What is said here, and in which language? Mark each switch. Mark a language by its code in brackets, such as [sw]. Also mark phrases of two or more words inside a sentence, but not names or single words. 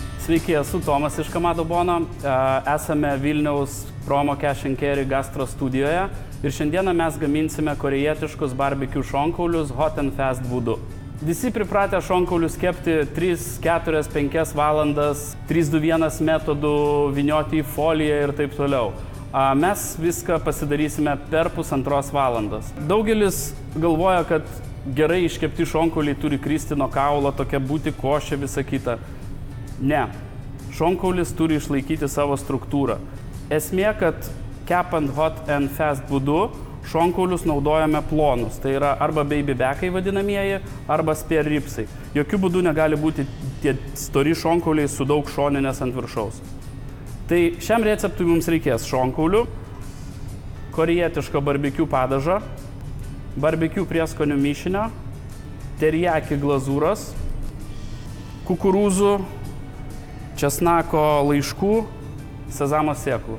[lt] Sveiki, esu Tomas iš Kamado Bono. Esame Vilniaus Promo Cash & Carry gastro studijoje ir šiandieną mes gaminsime korejietiškus barbecue šonkaulius [en] hot and fast [lt] būdu. Visi pripratę šonkaulius kepti 3, 4, 5 valandas, 3-2-1 metodu, vynioti į foliją ir taip toliau. Mes viską pasidarysime per 1,5 valandos. Daugelis galvoja, kad gerai iškepti šonkauliai turi kristi nuo kaulo, tokia būti košė, visa kita. Ne. Šonkaulis turi išlaikyti savo struktūrą. Esmė, kad kepant [en] hot and fast [lt] būdu, šonkaulius naudojame plonus. Tai yra arba [en] baby backai [lt] vadinamieji, arba [en] spare ribsai. [lt] Jokių būdų negali būti tie stori šonkauliai su daug šoninės ant viršaus. Tai šiam receptui mums reikės šonkaulių, korejietiško barbecue padažo, barbecue prieskonių mišinio, teriyaki glazūros, kukurūzų, česnako laiškų, sezamo sėklų.